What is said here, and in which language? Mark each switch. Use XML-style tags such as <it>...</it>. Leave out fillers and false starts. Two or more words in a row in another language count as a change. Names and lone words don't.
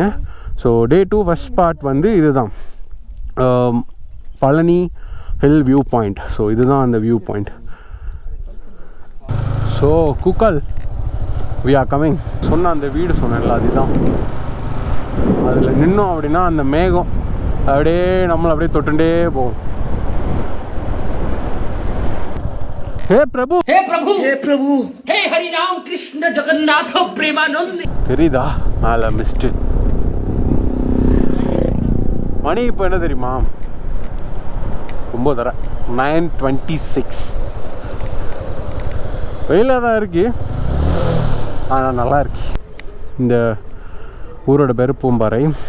<ta>ஸோ</ta> <en>day 2 first part</en> <ta>வந்து இது தான் பழனி ஹில் வியூ பாயிண்ட். ஸோ இதுதான் அந்த</ta> <en>view point.</en> <ta>ஸோ கூக்கால்</ta> <en>we are coming.</en> <ta>சொன்ன அந்த வீடு சொன்னேன்ல, அதுதான். அதில் நின்னோம் அப்படின்னா அந்த மேகம் அப்படியே நம்மளை அப்படியே தொட்டுண்டே போகும்.</ta> <hi>हे प्रभु हे प्रभु हे प्रभु हे हरि राम कृष्ण जगन्नाथ प्रेमानंद.</hi> <ta>தெரியுதா மேலே மிஸ்ட்டு? மணி இப்போ என்ன தெரியுமா? 9:26. வெயிலாக தான் இருக்கு, ஆனால் நல்லா இருக்கு. இந்த ஊரோட பேர் பூம்பாறை.</ta>